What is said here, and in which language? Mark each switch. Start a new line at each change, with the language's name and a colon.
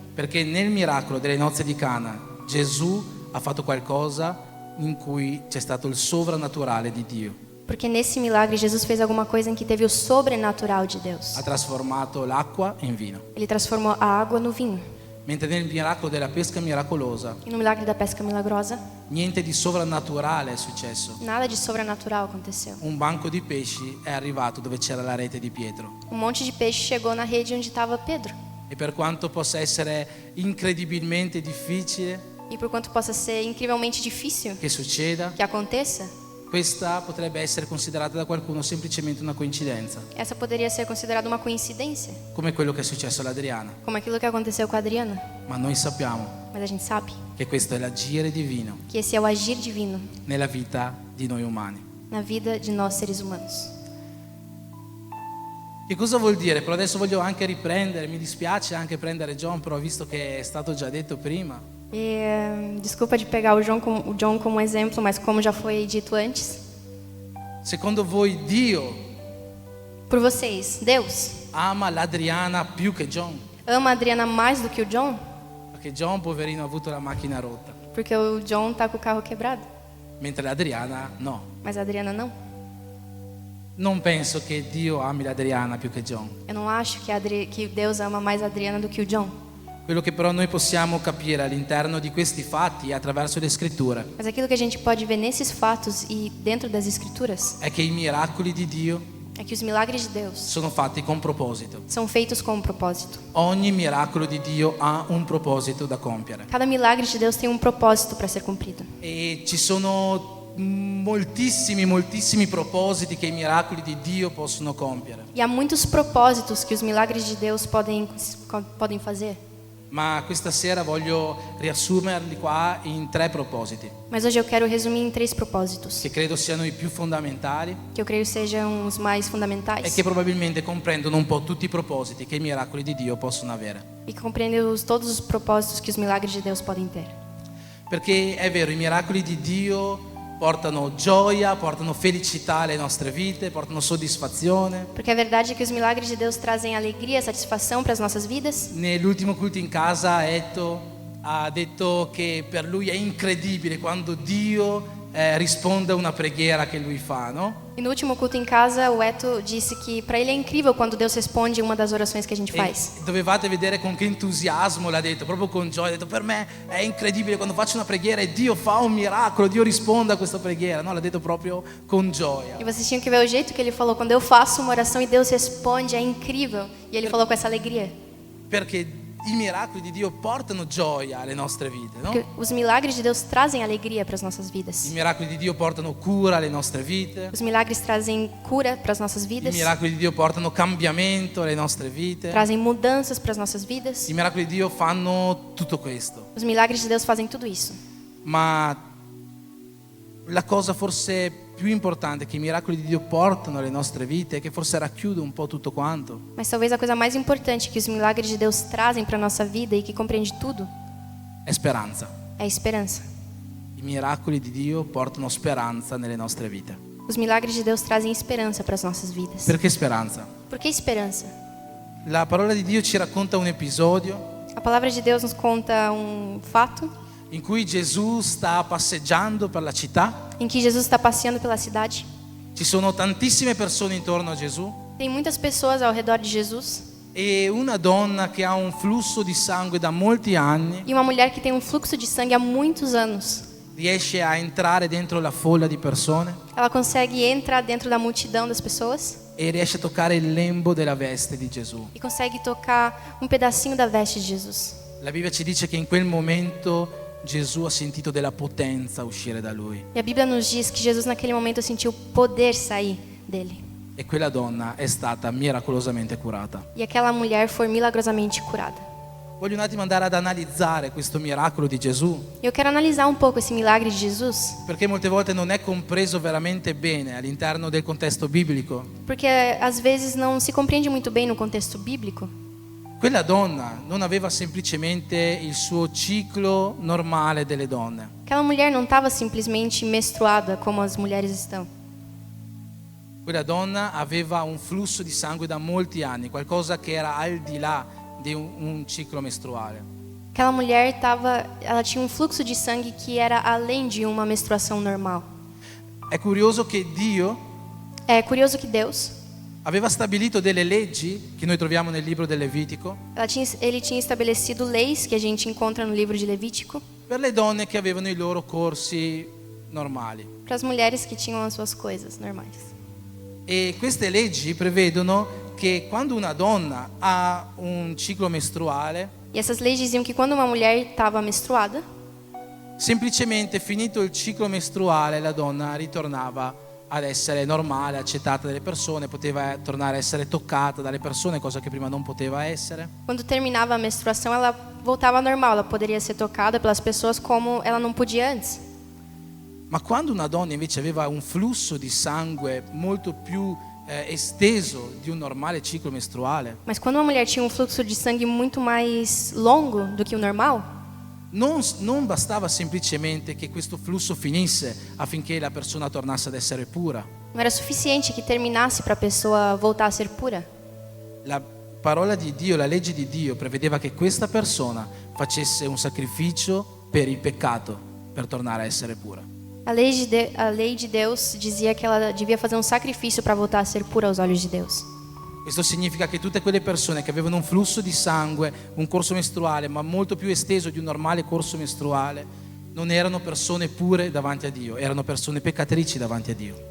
Italian: Perché nel miracolo delle nozze di Cana Gesù ha fatto qualcosa in cui c'è stato il sovrannaturale di Dio.
Portuguese: Porque nesse milagre Jesus fez alguma coisa em que teve o sobrenatural de Deus.
Italian: Ha trasformato l'acqua in vino.
Portuguese: Ele transformou a água no vinho.
Italian: Mentre nel miracolo della pesca miracolosa
Portuguese: E no milagre da pesca milagrosa,
Italian: niente di sovrannaturale è successo.
Portuguese: nada de sobrenatural aconteceu.
Italian: Un banco di pesci è arrivato dove c'era la rete di Pietro.
Portuguese: Um monte de peixe chegou na rede onde estava Pedro.
Italian: E per quanto possa essere incredibilmente difficile
Portuguese: E por quanto possa ser incrivelmente difícil
Italian: che succeda,
Portuguese: que aconteça,
Italian: questa potrebbe essere considerata da qualcuno semplicemente una coincidenza,
Portuguese: essa poderia ser considerada uma coincidência,
Italian: come quello che è successo all'Adriana.
Portuguese: como aquilo que aconteceu com a Adriana.
Italian: Ma noi sappiamo
Portuguese: Mas a gente sabe
Italian: che questo è l'agire divino
Portuguese: que esse é o agir divino
Italian: nella vita di noi umani.
Portuguese: na vida de nós seres humanos.
Italian: Che cosa vuol dire? Però adesso voglio anche riprendere, mi dispiace anche prendere John, però visto che è stato già detto prima,
Portuguese: Desculpa de pegar o John como exemplo, mas como já foi dito antes,
Italian: secondo voi Dio
Portuguese: por vocês, Deus
Italian: ama l'Adriana più che John?
Portuguese: ama a Adriana mais do que o John?
Italian: Perché John, poverino, ha avuto la macchina rotta,
Portuguese: Porque o John tá com o carro quebrado,
Italian: mentre l'Adriana no.
Portuguese: mas a Adriana não.
Italian: Non penso che Dio ami l'Adriana più che John.
Portuguese: Eu não acho que Deus ama mais a Adriana do que o John.
Italian: Quello che però noi possiamo capire all'interno di questi fatti e attraverso le scritture
Portuguese: Mas aquilo que a gente pode ver nesses fatos e dentro das Escrituras
Italian: è che i miracoli di Dio
Portuguese: é que os milagres de Deus
Italian: sono fatti con proposito.
Portuguese: são feitos com um propósito.
Italian: Ogni miracolo di Dio ha un proposito da compiere.
Portuguese: Cada milagre de Deus tem um propósito para ser cumprido.
Italian: E ci sono moltissimi propositi che i miracoli di Dio possono compiere.
Portuguese: E há muitos propósitos que os milagres de Deus podem fazer.
Italian: Ma questa sera voglio riassumerli qua in 3 propositi,
Portuguese: Mas hoje eu quero resumir em 3 propósitos,
Italian: che credo siano i più fondamentali
Portuguese: que eu creio sejam os mais
Italian: e
Portuguese: fundamentais
Italian: che probabilmente comprendono un po' tutti i propositi che i miracoli di Dio possono avere.
Portuguese: e que compreendem todos os propósitos que os milagres de Deus podem ter.
Italian: Perché è vero, i miracoli di Dio portano gioia, portano felicità alle nostre vite, portano soddisfazione.
Portuguese: Porque a verdade é que os milagres de Deus trazem alegria, satisfação para as nossas vidas.
Italian: Nell'ultimo culto in casa ha detto che per lui è incredibile quando Dio risponde a una preghiera che lui fa, no?
Portuguese: E no último culto em casa, o Eto disse que para ele é incrível quando Deus responde uma das orações que a gente faz.
Italian: E dovevate vedere con che entusiasmo l'ha detto, proprio con gioia. Ha detto, per me è incredibile quando faccio una preghiera e Dio fa un miracolo, Dio risponde a questa preghiera, no? L'ha detto proprio con gioia.
Portuguese: E vocês tinham que ver o jeito que ele falou. Quando eu faço uma oração e Deus responde, é incrível. E ele falou com essa alegria.
Italian: Perché i miracoli di Dio portano gioia alle nostre vite, no?
Portuguese: Porque os milagres de Deus trazem alegria para as nossas
Italian: I
Portuguese: vidas.
Italian: miracoli di Dio portano cura alle nostre vite.
Portuguese: Os milagres trazem cura para as nossas
Italian: I
Portuguese: vidas.
Italian: miracoli di Dio portano cambiamento alle nostre vite.
Portuguese: Trazem mudanças para as nossas vidas.
Italian: I miracoli di Dio fanno tutto questo.
Portuguese: Os milagres de Deus fazem tudo isso.
Italian: Ma la cosa forse più importante che i miracoli di Dio portano alle nostre vite, che forse racchiude un po' tutto quanto,
Portuguese: Mas talvez a coisa mais importante que os milagres de Deus trazem para a nossa vida e que compreende tudo
Italian: è speranza.
Portuguese: é a esperança.
Italian: I miracoli di Dio portano speranza nelle nostre vite.
Portuguese: Os milagres de Deus trazem esperança para as nossas vidas.
Italian: Perché speranza?
Portuguese: Por que esperança?
Italian: La parola di Dio ci racconta un episodio
Portuguese: A palavra de Deus nos conta um fato
Italian: in cui Gesù sta passeggiando per la città.
Portuguese: em que Jesus está passeando pela cidade.
Italian: Ci sono tantissime persone intorno a Gesù
Portuguese: Tem muitas pessoas ao redor de Jesus
Italian: e una donna che ha un flusso di sangue da molti anni
Portuguese: e uma mulher que tem um fluxo de sangue há muitos anos.
Italian: riesce a entrare dentro la folla di persone
Portuguese: Ela consegue entrar dentro da multidão das pessoas
Italian: e riesce a toccare il lembo della veste di Gesù.
Portuguese: e consegue tocar um pedacinho da veste de Jesus.
Italian: La Bibbia ci dice che in quel momento Gesù ha sentito della potenza uscire da lui
Portuguese: E a Bíblia nos diz que Jesus naquele momento sentiu poder sair dele.
Italian: e quella donna è stata miracolosamente curata.
Portuguese: E aquela mulher foi milagrosamente curada.
Italian: Voglio un attimo andare ad analizzare questo miracolo di Gesù,
Portuguese: E eu quero analisar um pouco esse milagre de Jesus,
Italian: perché molte volte non è compreso veramente bene all'interno del contesto biblico.
Portuguese: porque às vezes não se compreende muito bem no contexto bíblico.
Italian: Quella donna non aveva semplicemente il suo ciclo normale delle donne.
Portuguese: Aquela mulher não estava simplesmente menstruada como as mulheres estão.
Italian: Quella donna aveva un flusso di sangue da molti anni, qualcosa che era al di là di un ciclo mestruale.
Portuguese: Aquela mulher ela tinha um fluxo de sangue que era além de uma menstruação normal.
Italian: È curioso che Dio
Portuguese: É curioso que Deus,
Italian: aveva stabilito delle leggi che noi troviamo nel libro del Levitico
Portuguese: ele tinha estabelecido leis que a gente encontra no livro de Levítico
Italian: per le donne che avevano i loro corsi normali.
Portuguese: para as mulheres que tinham as suas coisas normais.
Italian: E queste leggi prevedono che quando una donna ha un ciclo mestruale,
Portuguese: E essas leis diziam que quando uma mulher estava menstruada,
Italian: semplicemente finito il ciclo mestruale la donna ritornava ad essere normale, accettata dalle persone, poteva tornare a essere toccata dalle persone, cosa che prima non poteva essere.
Portuguese: quando terminava a menstruação, ela voltava ao normal, ela poderia ser tocada pelas pessoas como ela não podia antes.
Italian: Ma quando una donna invece aveva un flusso di sangue molto più esteso di un normale ciclo mestruale,
Portuguese: Mas quando uma mulher tinha um fluxo de sangue muito mais longo do que o normal,
Italian: non bastava semplicemente che questo flusso finisse affinché la persona tornasse ad essere pura.
Portuguese: não era suficiente que terminasse para a pessoa voltar a ser pura.
Italian: La parola di Dio, la legge di Dio prevedeva che questa persona facesse un sacrificio per il peccato per tornare a essere pura.
Portuguese: A lei de Deus dizia que ela devia fazer um sacrifício para voltar a ser pura aos olhos de Deus.
Italian: Questo significa che tutte quelle persone che avevano un flusso di sangue, un corso mestruale, ma molto più esteso di un normale corso mestruale, non erano persone pure davanti a Dio, erano persone peccatrici davanti a Dio.